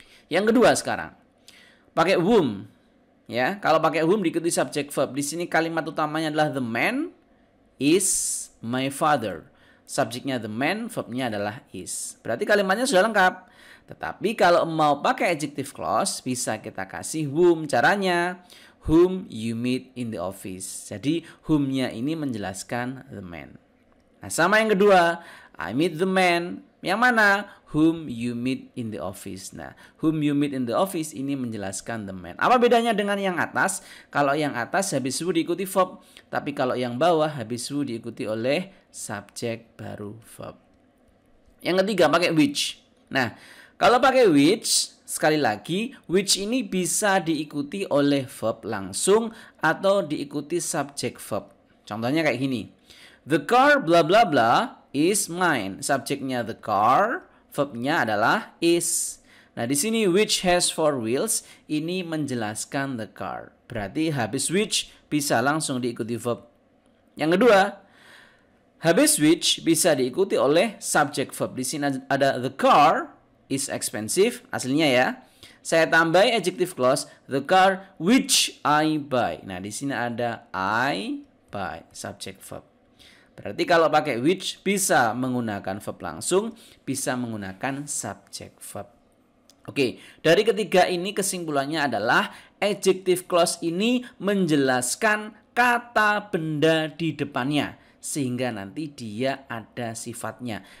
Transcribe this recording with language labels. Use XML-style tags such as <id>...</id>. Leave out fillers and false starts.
<id>Yang kedua sekarang, pakai whom. Ya, kalau pakai whom diikuti subjek verb. Di sini kalimat utamanya adalah</id> <en>the man is my father.</en> <id>Subjeknya the man, verbnya adalah is. Berarti kalimatnya sudah lengkap. Tetapi kalau mau pakai adjective clause bisa kita kasih whom. Caranya</id> <en>whom you meet in the office.</en> <id>Jadi whom-nya ini menjelaskan the man. Nah, sama yang kedua,</id> <en>I meet the man.</en> <id>Yang mana?</id> <en>Whom you meet in the office.</en> <id>Nah,</id> <en>whom you meet in the office</en> <id>ini menjelaskan the man. Apa bedanya dengan yang atas? Kalau yang atas habis who diikuti verb, tapi kalau yang bawah habis who diikuti oleh subjek baru verb. Yang ketiga pakai which. Nah, kalau pakai which, sekali lagi, which ini bisa diikuti oleh verb langsung atau diikuti subjek verb. Contohnya kayak gini.</id> <en>The car bla bla bla is mine.</en> <id>Subjeknya the car, verbnya adalah is. Nah, di sini</id> <en>which has four wheels</en> <id>ini menjelaskan the car. Berarti habis which bisa langsung diikuti verb. Yang kedua, habis which bisa diikuti oleh subject verb. Di sini ada</id> <en>the car is expensive,</en> <id>aslinya ya. Saya tambah adjective clause</id> <en>the car which I buy.</en> <id>Nah, di sini ada</id> <en>I buy,</en> <id>subject verb. Berarti kalau pakai which bisa menggunakan verb langsung, bisa menggunakan subject verb. Oke, dari ketiga ini kesimpulannya adalah adjective clause ini menjelaskan kata benda di depannya, sehingga nanti dia ada sifatnya.</id>